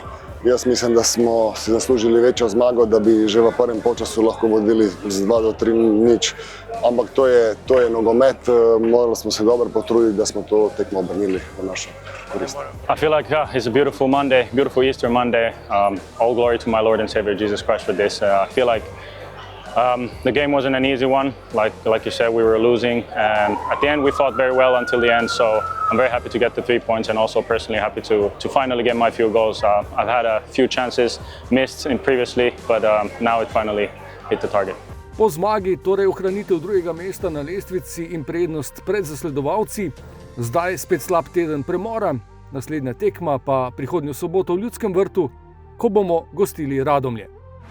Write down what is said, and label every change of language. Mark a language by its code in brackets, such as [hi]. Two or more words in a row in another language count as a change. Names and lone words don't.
[sl] Jaz mislim, da smo si zaslužili večjo zmago, da bi že v prvem polčasu lahko vodili z 2-3-0. Ampak to je nogomet, morali smo se dobro potruditi, da smo to tekmo obrnili v našo korist. [en] I feel like it's a beautiful Monday, beautiful Easter Monday. All glory to my Lord and Savior Jesus Christ for this. I feel like the game wasn't an easy one. Like you said, we were losing, and at the end we fought very well until the end. So I'm very happy to get the 3 points, and also personally happy to finally get my few goals. I've had a few chances missed previously, but now it finally hit the target. [sl] Po zmagi torej ohranitev drugega mesta na lestvici in prednost pred zasledovalci. Zdaj spet slab teden premora, naslednja tekma pa prihodnjo soboto v Ljudskem vrtu, ko bomo gostili Radomlje.